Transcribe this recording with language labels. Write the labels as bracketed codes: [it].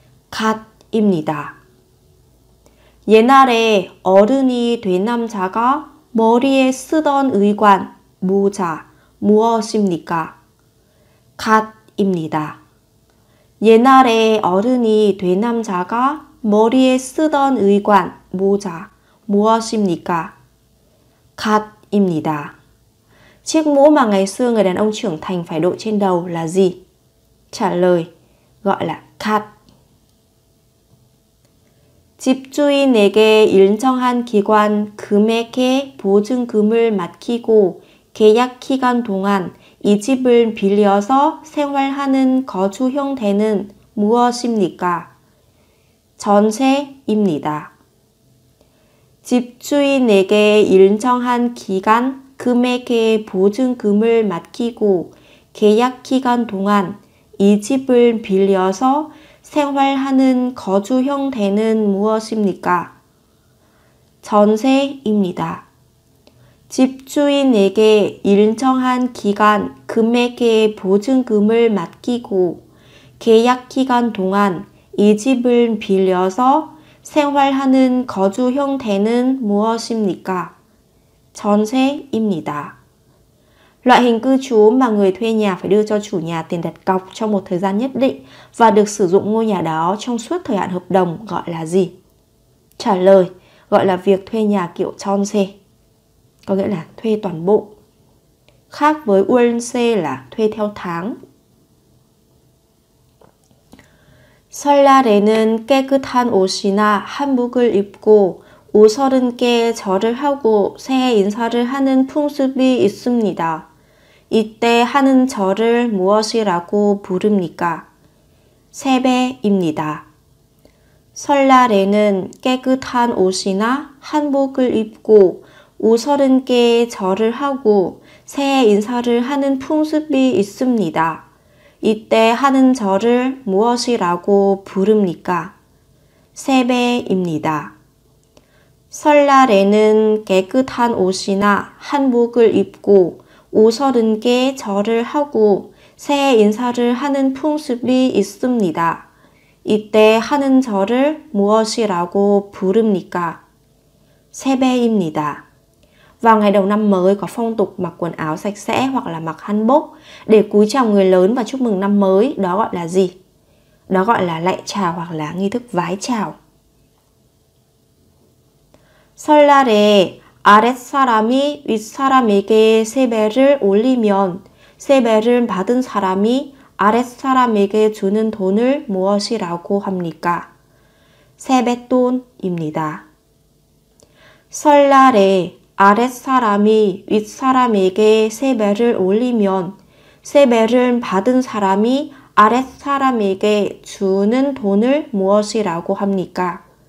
[ko] 갓입니다. 옛날에 어른이 된 남자가 머리에 쓰던 의관, 모자 무엇입니까? 갓입니다. 옛날에 어른이 된 남자가 머리에 쓰던 의관, 모자 무엇입니까? 갓입니다. [vi] Chiếc mũ mà ngày xưa người đàn ông trưởng thành phải đội trên đầu là gì? Trả lời, gọi là 갓. [ko] 집주인에게 일정한 기간 금액의 보증금을 맡기고 계약 기간 동안 이 집을 빌려서 생활하는 거주 형태는 무엇입니까? 전세입니다. 집주인에게 일정한 기간 금액의 보증금을 맡기고 계약 기간 동안 이 집을 빌려서 생활하는 거주 형태는 무엇입니까? 전세입니다. 집주인에게 일정한 기간 금액의 보증금을 맡기고 계약 기간 동안 이 집을 빌려서 생활하는 거주 형태는 무엇입니까? 전세입니다. [vi] Loại hình cư trú mà người thuê nhà phải đưa cho chủ nhà tiền đặt cọc trong một thời gian nhất định và được sử dụng ngôi nhà đó trong suốt thời hạn hợp đồng gọi là gì? Trả lời, gọi là việc thuê nhà kiểu 전세, có nghĩa là thuê toàn bộ. Khác với 월세 là thuê theo tháng. [ko] 설날에는 깨끗한 옷이나 한복을 입고 옷 30개 절을 하고 새해 인사를 하는 풍습이 있습니다. 이때 하는 절을 무엇이라고 부릅니까? 세배입니다. 설날에는 깨끗한 옷이나 한복을 입고 옷 30개의 절을 하고 새해 인사를 하는 풍습이 있습니다. 이때 하는 절을 무엇이라고 부릅니까? 세배입니다. 설날에는 깨끗한 옷이나 한복을 입고 옷 30개 절을 하고 새해 인사를 하는 풍습이 있습니다. 이때 하는 절을 무엇이라고 부릅니까? 세배입니다. [vi] Vào ngày đầu năm mới có phong tục mặc quần áo sạch sẽ hoặc là mặc hanbok để cúi chào người lớn và chúc mừng năm mới, đó gọi là gì? Đó gọi là lạy chào hoặc là nghi thức vái chào. [ko] 설날에 아랫사람이 윗사람에게 세배를 올리면 세배를 받은 사람이 아랫사람에게 주는 돈을 무엇이라고 합니까? 세뱃돈입니다. 설날에 아랫사람이 윗사람에게 세배를 올리면 세배를 받은 사람이 아랫사람에게 주는 돈을 무엇이라고 합니까?